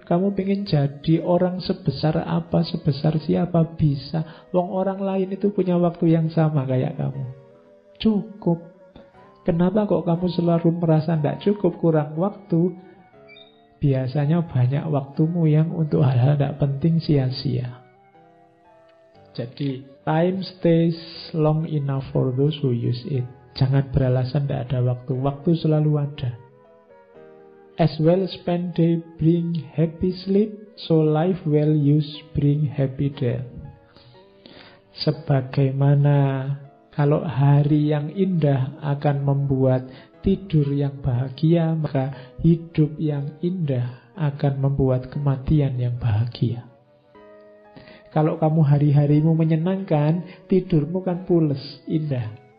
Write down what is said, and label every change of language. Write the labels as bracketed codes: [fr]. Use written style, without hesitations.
[id] Kamu pengen jadi orang sebesar apa, sebesar siapa, bisa. Wong orang lain itu punya waktu yang sama kayak kamu. Cukup. Kenapa kok kamu selalu merasa tidak cukup, kurang waktu? Biasanya banyak waktumu yang untuk hal-hal tidak penting sia-sia. Jadi, [en] time stays long enough for those who use it. [id] Jangan beralasan tidak ada waktu. Waktu selalu ada. [en] As well spent day bring happy sleep, so life well used bring happy death. [id] Sebagaimana kalau hari yang indah akan membuat tidur yang bahagia, maka hidup yang indah akan membuat kematian yang bahagia. Kalau kamu hari-harimu menyenangkan, tidurmu kan pules, indah.